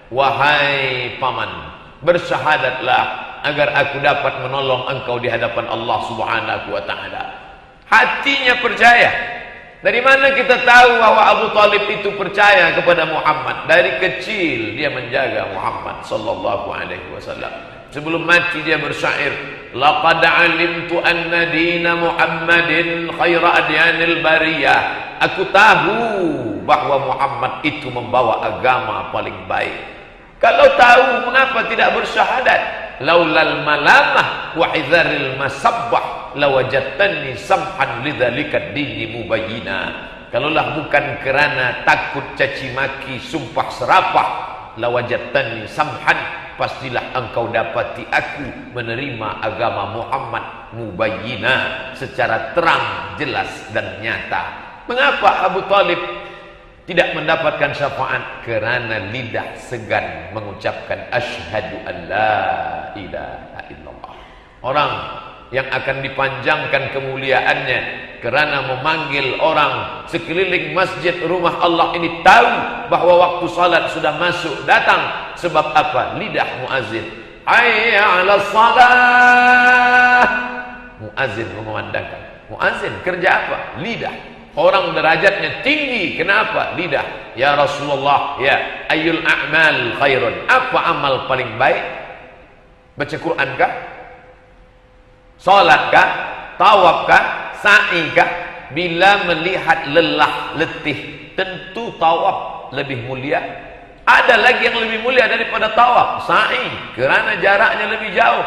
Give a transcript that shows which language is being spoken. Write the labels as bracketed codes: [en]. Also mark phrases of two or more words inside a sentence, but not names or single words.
[id] Wahai paman, bersyahadatlah agar aku dapat menolong engkau di hadapan Allah [ar] سبحانه وتعالى. [id] Hatinya percaya. Dari mana kita tahu bahwa Abu Talib itu percaya kepada Muhammad? Dari kecil dia menjaga Muhammad [ar] صلى الله عليه وسلم. [id] Sebelum mati dia bersyair, [ar] لقد علمت أن دين محمد خير أديان البرية. [id] Aku tahu bahwa Muhammad itu membawa agama paling baik. Kalau tahu, mengapa tidak bersyahadat? [ar] لولا الملامة وحذار المسبة لوجدتني سمحا لذلك ديني مبينا. [id] Kalaulah bukan kerana takut caci maki, sumpah serapah, [ar] لوجدتني سمحا, [id] pastilah engkau dapati aku menerima agama Muhammad mubayyina, secara terang, jelas dan nyata. Mengapa Abu Talib tidak mendapatkan syafaat? Kerana lidah segan mengucapkan [ar] أشهد أن لا إله إلا الله. [id] Orang yang akan dipanjangkan kemuliaannya kerana memanggil orang sekeliling masjid rumah Allah ini tahu bahwa waktu salat sudah masuk datang. Sebab apa? Lidah muazzin. [ar] حي على الصلاة. [id] Muazzin mengumandangkan. Muazzin kerja apa? Lidah. Orang derajatnya tinggi. Kenapa? Lidah. [ar] يا رسول الله، يا أي الأعمال خير. [id] Apa amal paling baik? Baca Quran kah? Salat kah? Tawaf kah? Sa'i kah? Bila melihat lelah, letih, tentu tawaf lebih mulia. Ada lagi yang lebih mulia daripada tawaf, sa'i, kerana jaraknya lebih jauh.